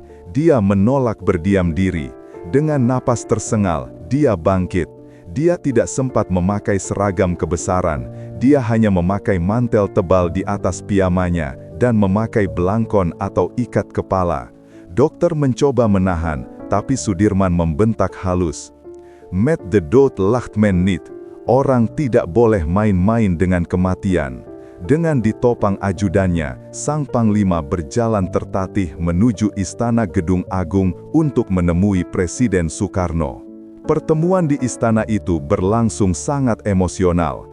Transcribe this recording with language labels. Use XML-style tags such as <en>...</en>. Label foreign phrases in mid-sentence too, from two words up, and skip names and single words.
<id>Dia menolak berdiam diri. Dengan napas tersengal, dia bangkit. Dia tidak sempat memakai seragam kebesaran. Dia hanya memakai mantel tebal di atas piyamanya dan memakai belangkon atau ikat kepala. Dokter mencoba menahan, tapi Sudirman membentak halus.</id> <nl>Met de dood lacht men niet.</nl> <id>Orang tidak boleh main-main dengan kematian. Dengan ditopang ajudannya, sang panglima berjalan tertatih menuju Istana Gedung Agung untuk menemui Presiden Soekarno. Pertemuan di istana itu berlangsung sangat emosional.</id>